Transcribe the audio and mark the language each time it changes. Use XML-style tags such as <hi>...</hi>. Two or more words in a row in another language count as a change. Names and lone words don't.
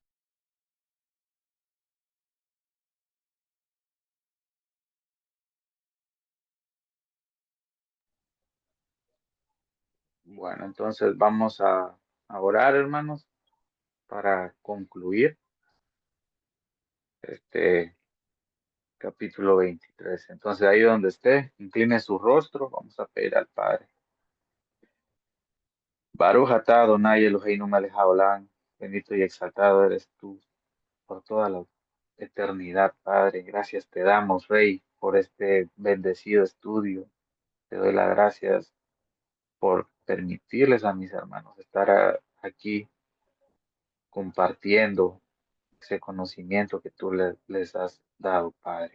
<es>Bueno, entonces vamos a orar, hermanos, para concluir este capítulo 23. Entonces, ahí donde esté, incline su rostro, vamos a pedir al Padre.</es> <he>ברוך אתה אדוני אלוהינו מלך העולם,</he> <es>bendito y exaltado eres tú por toda la eternidad, Padre. Gracias te damos, Rey, por este bendecido estudio. Te doy las gracias por permitirles a mis hermanos estar aquí compartiendo ese conocimiento que tú les has dado, Padre.</es>